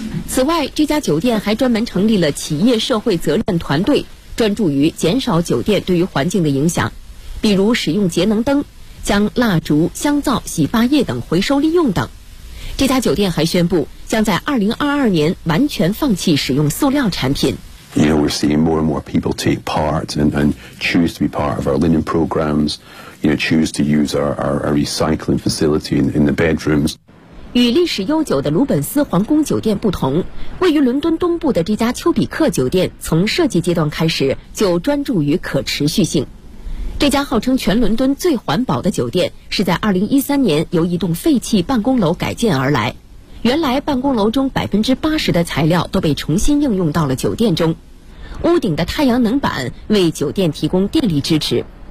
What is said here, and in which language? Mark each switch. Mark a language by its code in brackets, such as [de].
[zh] 此外，这家酒店还专门成立了企业社会责任团队，专注于减少酒店对于环境的影响，比如使用节能灯，将蜡烛、香皂、洗发液等回收利用等。这家酒店还宣布将在2022年完全放弃使用塑料产品。 [en] You know, we're seeing more and more people take part and choose to be part of our linen programs, you know, choose to use our recycling facility in the bedrooms. [zh] 与历史悠久的鲁本斯皇宫酒店不同，位于伦敦东部的这家丘比克酒店从设计阶段开始就专注于可持续性。这家号称全伦敦最环保的酒店是在2013年由一栋废弃办公楼改建而来，原来办公楼中80%的材料都被重新应用到了酒店中，屋顶的太阳能板为酒店提供电力支持。